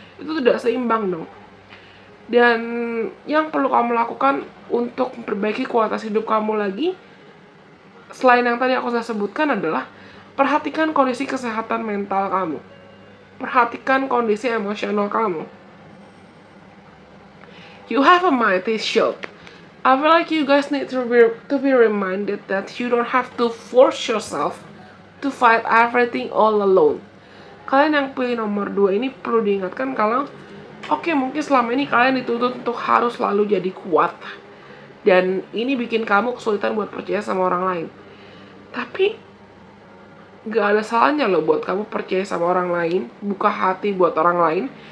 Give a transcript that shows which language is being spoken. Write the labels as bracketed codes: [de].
[id] Itu tidak seimbang dong. Dan yang perlu kamu lakukan untuk memperbaiki kualitas hidup kamu lagi, selain yang tadi aku sudah sebutkan, adalah perhatikan kondisi kesehatan mental kamu. Perhatikan kondisi emosional kamu. [en] You have a mighty shield. I feel like you guys need to be reminded that you don't have to force yourself to fight everything all alone. [id] Kalian yang pilih nomor 2 ini perlu diingatkan kalau mungkin selama ini kalian dituntut untuk harus selalu jadi kuat. Dan ini bikin kamu kesulitan buat percaya sama orang lain. Tapi gak ada salahnya loh buat kamu percaya sama orang lain, buka hati buat orang lain.